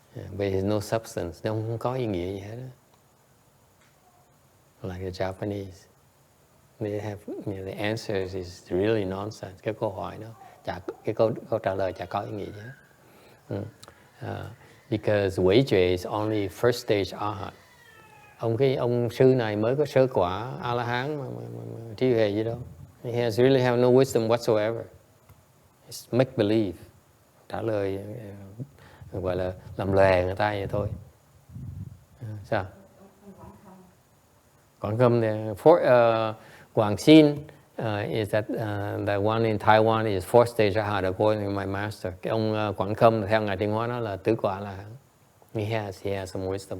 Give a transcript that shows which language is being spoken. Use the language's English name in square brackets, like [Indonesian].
[English] But there's no substance, [Vietnamese] nó không có ý nghĩa gì hết. [English] Like the Japanese, they have, the answers is really nonsense. [Vietnamese] Cái câu hỏi đó, cái câu trả lời chả có ý nghĩa gì hết. [English] Because Wei Jue is only first stage Arhat. [Vietnamese] Ông sư này mới có sơ quả A La Hán mà trí huệ gì đâu. [English] He really have no wisdom whatsoever. It's make believe. [Vietnamese] Trả lời gọi là làm lòe người ta vậy thôi. Sao? [English] Quảng Khâm thì Quảng Xin is that the one in Taiwan is fourth stage Arhat according to my master. [Vietnamese] Cái ông Quảng Khâm theo ngài Tiến Hóa đó là tứ quả là [English] he has some wisdom.